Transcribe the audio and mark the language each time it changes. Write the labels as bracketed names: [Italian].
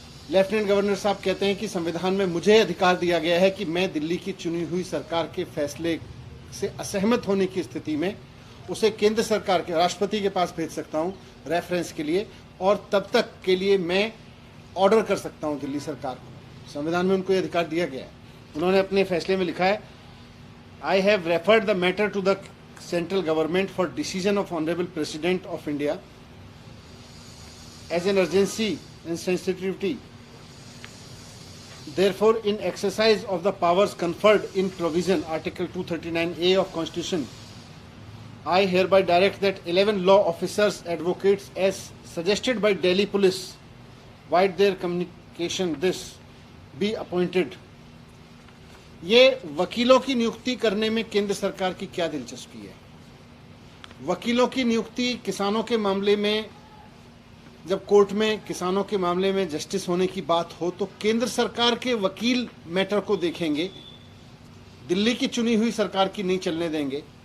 [Hindi] Lieutenant governor साहब कहते हैं कि संविधान में मुझे अधिकार दिया गया है कि मैं दिल्ली की चुनी हुई सरकार के फैसले से असहमत होने की स्थिति में उसे केंद्र सरकार के राष्ट्रपति के पास भेज सकता हूं रेफरेंस के लिए, और तब तक के लिए मैं ऑर्डर कर सकता हूं दिल्ली सरकार को। संविधान में उनको ये अधिकार दिया गया है। उन्होंने अपने फैसले में लिखा है, [English] I have referred the matter to the central government for decision of honourable president of India as an urgency and sensitivity. Therefore, in exercise of the powers conferred in provision Article 239A of Constitution, I hereby direct that 11 law officers, advocates, as suggested by Delhi Police, via their communication this, be appointed. [Hindi] ये वकीलों की नियुक्ति करने में केंद्र सरकार की क्या दिलचस्पी है? वकीलों की नियुक्ति किसानों के मामले में, जब कोर्ट में किसानों के मामले में जस्टिस होने की बात हो तो केंद्र सरकार के वकील मैटर को देखेंगे, दिल्ली की चुनी हुई सरकार की नहीं चलने देंगे।